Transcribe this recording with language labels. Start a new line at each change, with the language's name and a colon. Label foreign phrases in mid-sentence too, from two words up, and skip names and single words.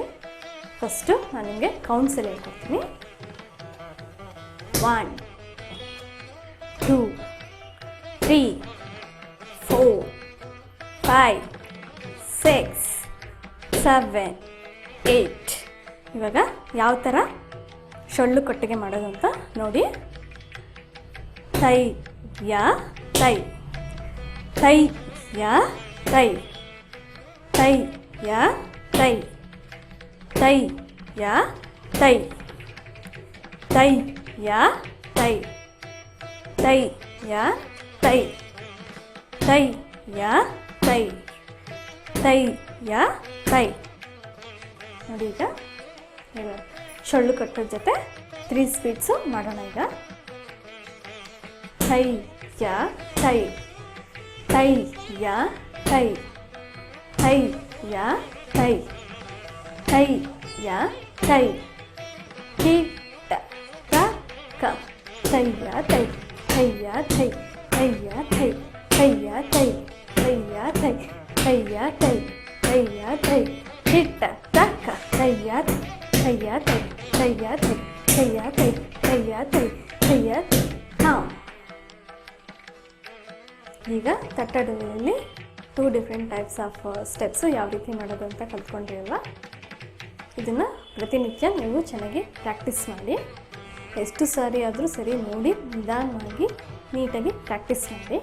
Kannada: ಫಸ್ಟು ನಾನು ನಿಮಗೆ ಕೌಂಟ್ಸಲ್ಲಿ ಹೇಳ್ಕೊಡ್ತೀನಿ. 1 2 3 4 5 6 7 8. ಇವಾಗ ಯಾವ ಥರ ಸೊಳ್ಳು ಕೊಟ್ಟಿಗೆ ಮಾಡೋದು ಅಂತ ನೋಡಿ. ತೈ ಯಾ ತೈ, ತೈ ಯಾ ತೈ, ತೈ ಯಾ ತೈ, ತೈ ಯಾ ತೈ, ತೈ ಯಾ ತೈ, ತೈ ಯಾ ತೈ, ತೈ ಯಾ ತೈ, ತೈ ಯಾ ತೈ. ನೋಡಿ ಈಗ ಸೊಳ್ಳು ಕಟ್ಟೋದ ಜೊತೆ 3 ಸ್ಪೀಡ್ಸು ಮಾಡೋಣ. ಈಗ ತೈ ಯಾ ತೈ, ತೈ ಯಾ ತೈ, ತೈ ಯಾ ತೈ, ತೈ ಯಾ ತೈ, ಕಿ ಟ ಕ ಕ, ತೈ ಯಾ ತೈ, ತೈ ಯಾ ತೈ, ತೈ ಯಾ ತೈ, ತೈ ಯಾ ತೈ, ತೈ ಯಾ ತೈ, ತೈ ಯಾ ತೈ, ತೈ ಯಾ ತೈ, ಕಿ ಟ ಕ ಕ, ತೈ ಯಾ ತೈ, ತೈ ಯಾ ತೈ, ತೈ ಯಾ ತೈ, ತೈ ಯಾ ತೈ, ತೈ ಯಾ ತೈ, ತೈ ಯಾ ತೈ. ಹಾಂ, ಈಗ ತಟ್ಟಡುವಿನಲ್ಲಿ 2
English: different types of steps
Kannada: ಯಾವ ರೀತಿ ಮಾಡೋದು ಅಂತ ಕಲ್ತ್ಕೊಂಡ್ರಿ ಅಲ್ವಾ. ಇದನ್ನು ಪ್ರತಿನಿತ್ಯ ನೀವು ಚೆನ್ನಾಗಿ ಪ್ರಾಕ್ಟೀಸ್ ಮಾಡಿ. ಎಷ್ಟು ಸಾರಿ ಆದರೂ ಸರಿ ನೋಡಿ ನಿಧಾನವಾಗಿ ನೀಟಾಗಿ ಪ್ರಾಕ್ಟೀಸ್ ಮಾಡಿ.